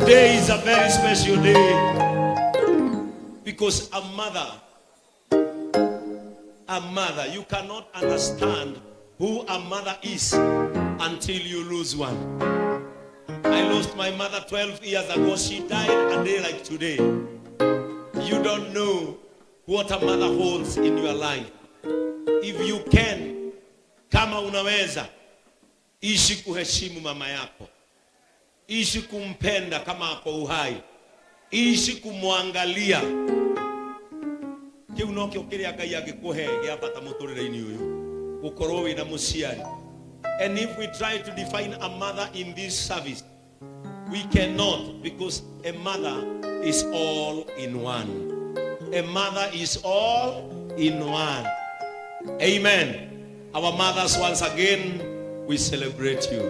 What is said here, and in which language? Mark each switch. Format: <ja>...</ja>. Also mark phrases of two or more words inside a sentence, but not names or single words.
<en>Today is a very special day because a mother, you cannot understand who a mother is until you lose one. I lost my mother 12 years ago. She died a day like today. You don't know what a mother holds in your life. If you can,</en> <sw>kama unaweza, ishi kuheshimu mama yako. Ishi kumpenda kama ako uhai. Ishi kumwangalia.</sw> <ki>Kiu no kyo kiria Ngai agikuhe giabata muturire-ini uyu. Gukorwo wina muciari.</ki> <en>And if we try to define a mother in this service, we cannot, because a mother is all in one. A mother is all in one. Amen. Our mothers, once again, we celebrate you.</en>